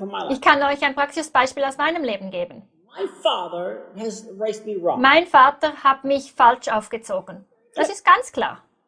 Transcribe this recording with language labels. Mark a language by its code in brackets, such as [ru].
[de] Ich kann euch ein praktisches Beispiel aus meinem Leben geben. [en] My father has raised me wrong. [de] Mein Vater hat mich falsch aufgezogen. Das ist ganz klar.